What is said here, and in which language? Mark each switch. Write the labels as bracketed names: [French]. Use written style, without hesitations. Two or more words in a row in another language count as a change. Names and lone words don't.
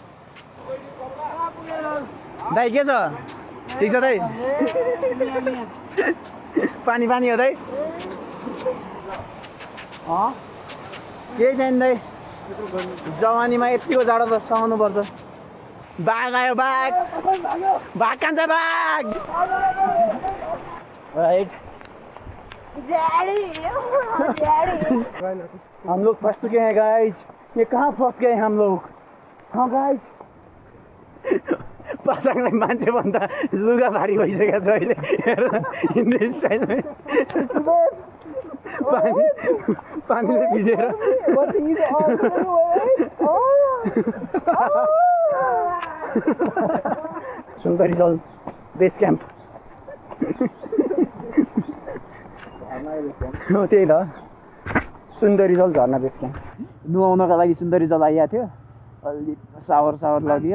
[Nepali] दाइ के छ ठिक छ दाइ पानी पानी हो दाइ केही छैन दाइ जवानीमा यतिको जाडो त सहनुपर्छ बाघ आयो बाघ बाघ कान्छ बाघ [Hindi] राइट हम लोग फंस चुके हैं गाइज ये कहाँ फंस गए हम लोग हाँ गाइज [Nepali] पासाङलाई मान्छे भन्दा लुगा भारी भइसकेको छ अहिले हिन्दी स्टाइलमा पानीले भिजेर सुन्दरी जल [English] base camp [Nepali] त्यही त सुन्दरी जल झर्ना [English] base camp [Nepali] नुहाउनका लागि सुन्दरी जल आइएको थियो अलि सावर लगियो